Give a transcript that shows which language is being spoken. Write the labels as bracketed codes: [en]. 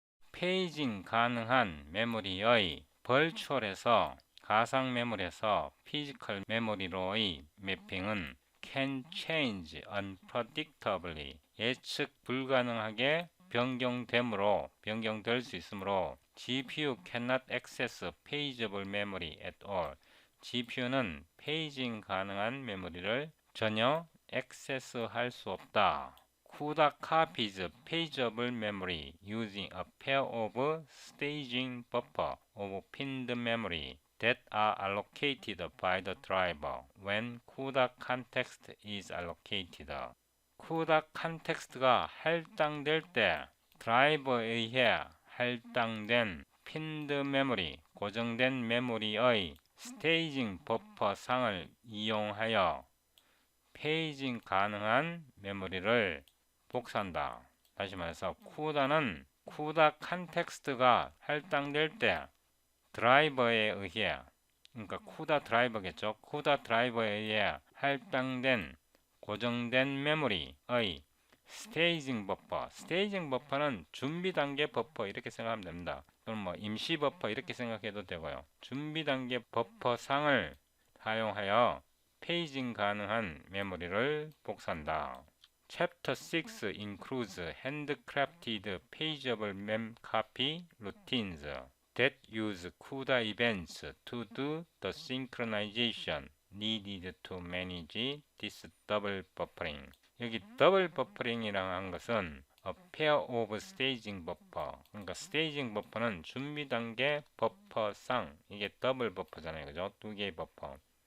[ko] 페이징 가능한 메모리의 벌추얼에서 가상 메모리에서 피지컬 메모리로의 매핑은 [en] can change unpredictably [ko] 예측 불가능하게 변경될 수 있으므로 [en] GPU cannot access pageable memory at all. [ko] GPU는 페이징 가능한 메모리를 전혀 액세스할 수 없다. [en] CUDA copies pageable memory using a pair of staging buffer of pinned memory that are allocated by the driver when CUDA context is allocated. [ko] CUDA context가 할당될 때 드라이버에 의해 할당된 pinned memory, 고정된 메모리의 스테이징 버퍼 상을 이용하여 페이징 가능한 메모리를 복사한다. 다시 말해서 CUDA는 CUDA 컨텍스트가 할당될 때 드라이버에 의해, 그러니까 CUDA 드라이버겠죠. CUDA 드라이버에 의해 할당된 고정된 메모리의 스테이징 버퍼. 스테이징 버퍼는 준비 단계 버퍼 이렇게 생각하면 됩니다. 또는 뭐 임시 버퍼 이렇게 생각해도 되고요. 준비 단계 버퍼 상을 사용하여 페이징 가능한 메모리를 복사한다. [en] Chapter 6 includes handcrafted pageable mem copy routines that use CUDA events to do the synchronization needed to manage this double buffering. [ko] 여기 더블 버퍼링이라고 한 것은 [en] a pair of staging buffer. [ko] 그러니까 staging buffer는 준비 단계 버퍼상, 이게 더블 버퍼잖아요. 그죠? 두 개의 버퍼.